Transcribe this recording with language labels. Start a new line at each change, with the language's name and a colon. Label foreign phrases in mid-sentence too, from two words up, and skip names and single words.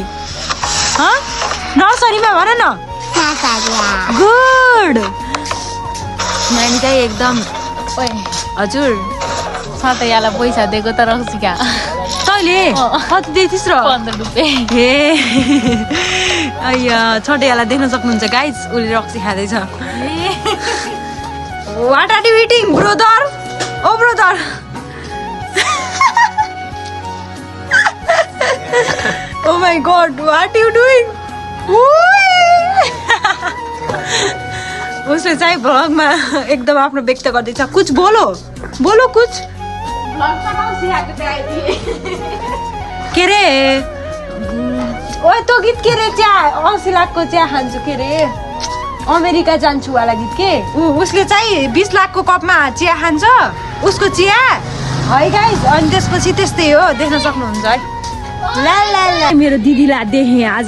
Nepali: नर्सरीमा भन न। गुड। नानी चाहिँ एकदम हजुर सतैयालाई पैसा दिएको त रक्सिका तैँले कति दिएथिस् र? 15 रुपियाँ। हे अಯ್या, छोटेयालाई देख्न सक्नुहुन्छ गाइज, उसले रक्सी खाँदैछ।
English: What are you eating, brother? Oh brother. Oh my god, what are you doing?
Nepali: उसले चाहिँ भ्लगमा एकदम आफ्नो व्यक्त गर्दैछ।
Hindi: कुछ बोलो कुछ।
Nepali: के रे ओए त्यो गीत के रे? 80 लाखको चिया खान्छु के रे, अमेरिका जान्छु वाला गीत के? उसले चाहिँ 20 लाखको कपमा चिया खान्छ, उसको चिया है गाइस। अनि त्यसपछि त्यस्तै हो, देख्न सक्नुहुन्छ है। ला मेरो दिदीलाई देखेँ आज।